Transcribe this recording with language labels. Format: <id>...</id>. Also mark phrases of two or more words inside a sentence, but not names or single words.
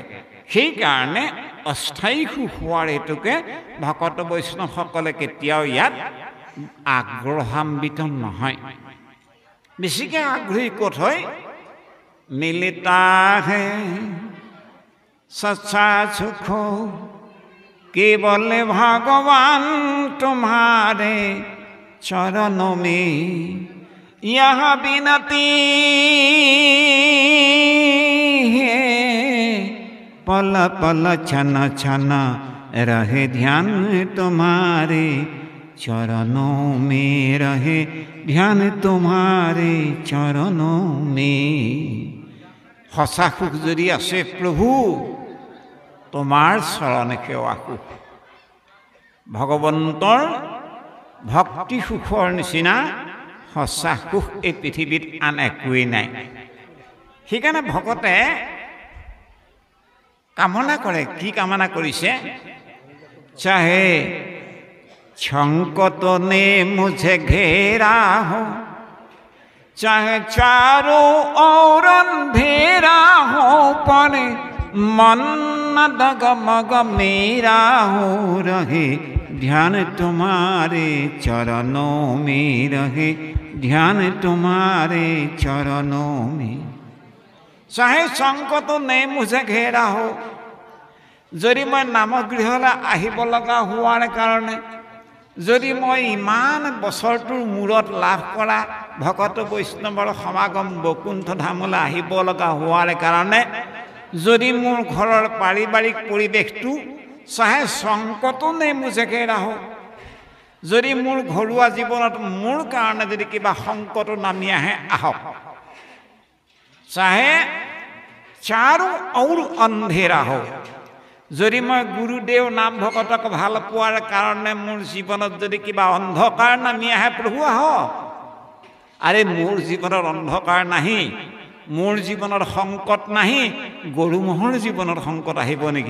<as>সেইকাৰণে অস্থায়ী সুখ হোৱাৰ হেতুকে ভকত বৈষ্ণৱসকলে কেতিয়াও ইয়াত আগ্ৰহান্বিত নহয়। বেছিকৈ আগ্ৰহী ক'ত হয়?</as> <hi>मिलता है सच्चा सुख केवल भगवान तुम्हारे चरणों में यह बिनती है पल पल छन छन रहे ध्यान तुम्हारे चरणों में, रहे ध्यान तुम्हारे चरणों में।</hi> <as>সঁচা সুখ যদি আছে প্ৰভু, তোমাৰ চৰণ সেৱা সুখ। ভগৱন্তৰ ভক্তি সুখৰ নিচিনা সঁচা সুখ এই পৃথিৱীত আন একোৱেই নাই। সেইকাৰণে ভকতে কামনা কৰে। কি কামনা কৰিছে?</as> <hi>चाहे संकट ने मुझे घेरा हो, चाहे चारों ओर अंधेरा हो, पर मन न डगमग मेरा हो, रहे ध्यान तुम्हारे चरणों में, रहे ध्यान तुम्हारे चरणों में। चाहे संकट ने मुझे घेरा हो,</hi> <as>যদি মই নামগৃহলৈ আহিব লগা হোৱাৰ কাৰণে, যদি মই ইমান বছৰটোৰ মূৰত লাভ কৰা ভকত বৈষ্ণৱৰ সমাগম বৈকুণ্ঠ ধামলৈ আহিব লগা হোৱাৰ কাৰণে, যদি মোৰ ঘৰৰ পাৰিবাৰিক পৰিৱেশটো</as> <hi>चाहे संकट ने मुझे घेरा हो,</hi> <as>যদি মোৰ ঘৰুৱা জীৱনত মোৰ কাৰণে যদি কিবা সংকট নামি আহে, আহক।</as> <hi>चाहे चारों और अंधेरा हो,</hi> <as>যদি মই গুৰুদেৱ নাম ভকতক ভাল পোৱাৰ কাৰণে মোৰ জীৱনত যদি কিবা অন্ধকাৰ নামি আহে, প্ৰভু আহক। আৰে মোৰ জীৱনত অন্ধকাৰ নাহি, মোৰ জীৱনত সংকট নাহি, গৰু ম'হৰ জীৱনত সংকট আহিব নেকি?</as>